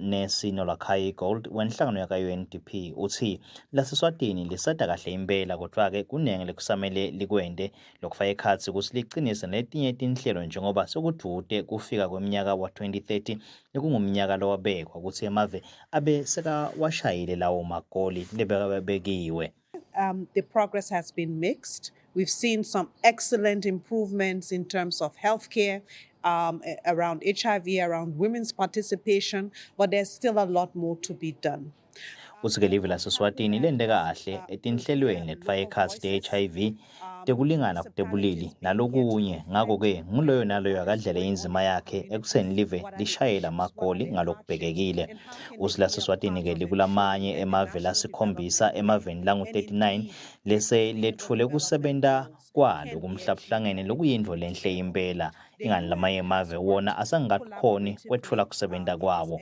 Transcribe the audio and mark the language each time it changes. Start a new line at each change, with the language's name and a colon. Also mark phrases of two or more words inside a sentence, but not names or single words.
Swati: Nesi Nolakhayi Gold wenhlangano yaka-UNDP uthi laseswatini lisada kahle impela kodwa-ke kunenge lekusamele likwende lokufaka ekhathi ukuthi liqinise netinye tinhlelo njengoba sekudude kufika kweminyaka wa-2030 ekungumnyaka lowabekwa ukuthi emave abe sekawashayile lawo magoli lebekiwe.
English: The progress has been mixed. We've seen some excellent improvements in terms of healthcare, around HIV, around women's participation, but there's still a lot more to be done.
Swati: Uthi-ke live laseswatini lende kahle etinhlelweni letifaka ekhatsi te-HIV tekulingana kutebulili nalokunye ngako-ke nguloyo naloyo akadlele inzima yakhe ekutheni live lishayela amagoli ngalokubhekekile. Uthi laseswatini-ke likulamanye emave lasikhombisa emaveni langu-39 lese lethule kusebenta kwalo kumhlabuhlangene lokuyintfo lenhle impela ingani lamanye emave wona asangakakhoni kwetfula kusebenta kwawo.